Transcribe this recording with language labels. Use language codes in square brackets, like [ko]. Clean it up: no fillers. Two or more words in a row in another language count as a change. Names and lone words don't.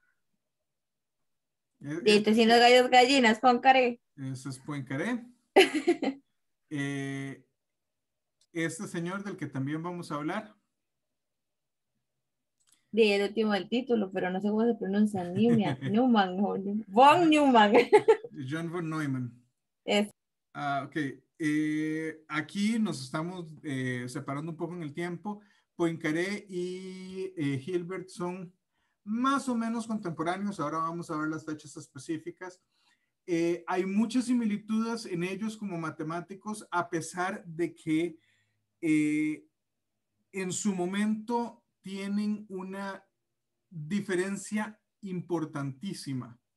[es] Dite si no gallos gallinas, Juan Care. Ese es Poincaré. Este señor del que también vamos a hablar. De el último del título, pero no sé cómo se pronuncia. Newman, no, von Neumann. John von Neumann. Es. Ok, aquí nos estamos separando un poco en el tiempo. Poincaré y Hilbert son más o menos contemporáneos. Ahora vamos a ver las fechas específicas. Hay muchas similitudes en ellos como matemáticos, a pesar de que en su momento tienen una diferencia importantísima.